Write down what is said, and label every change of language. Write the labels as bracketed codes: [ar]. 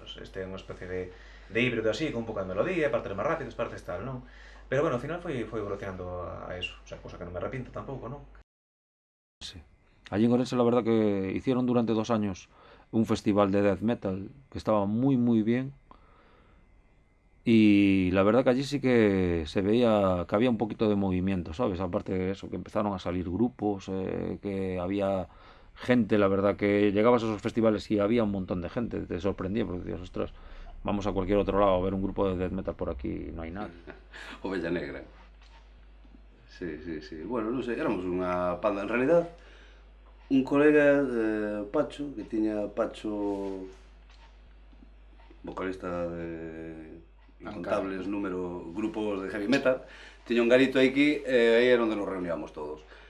[gl] Este é unha especie de híbrido así, con un pouco de melodía, partes máis rápidas, partes tal, non? Pero bueno, ao final foi evolucionando a eso, o sea, cosa que non me arrepiento tampouco, non? [es] Sí. Allí en Ourense la verdad que hicieron durante 2 años un festival de death metal que estaba muy muy bien y la verdad que allí sí que se veía que había un poquito de movimiento, ¿sabes? Aparte de eso, que empezaron a salir grupos, que había gente, la verdad que llegabas a esos festivales y había un montón de gente, te sorprendía porque decías, ostras, vamos a cualquier otro lado a ver un grupo de death metal por aquí, no hay nada. [gl] Ovella Negra. Sí. Bueno, non sei, éramos unha banda, en realidad, un colega, Pacho, que tiña Pacho, vocalista de incontables grupos de heavy metal, tiña un garito aquí e aí era onde nos reuníamos todos.